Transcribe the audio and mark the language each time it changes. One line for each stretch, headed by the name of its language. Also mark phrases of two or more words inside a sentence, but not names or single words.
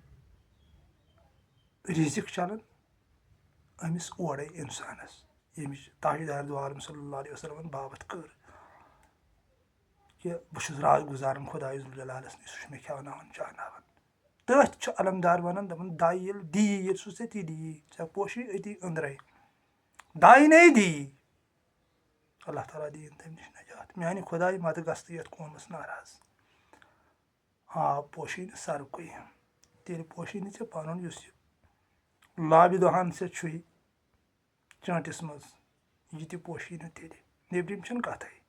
Kashmiri: ریٖزق چلان أمِس اورے انسانس ییٚمِچ تاجدار دو عالم
Arabic: صلی اللہ علیہ وسلمن
Kashmiri: باوتھ کٔر کہِ بہٕ چھُس رات گُزاران خۄداے ذوالجلالس نِش سُہ چھُ مےٚ کھٮ۪وناوان چاوناوان تٔتھۍ چھُ علمدار ونان دپان دَے ییٚلہِ دی ییٚلہِ سُہ ژےٚ تی دی ژےٚ پوشی أتی أنٛدرے دَے نے دی اللہ تعالیٰ دِیِن تمہِ نِش نجات میانہِ خۄداے مدٕ گژھ تہٕ یتھ قومس ناراض آب پوشی نہٕ سرکُے تیٚلہِ پوشی نہٕ ژےٚ پنُن یُس یہِ لابہِ دۄہن ژےٚ چھُے چٲنٛٹِس منٛز یہِ تہِ پوشی نہٕ تیٚلہِ نیبرِم چھنہٕ کتھے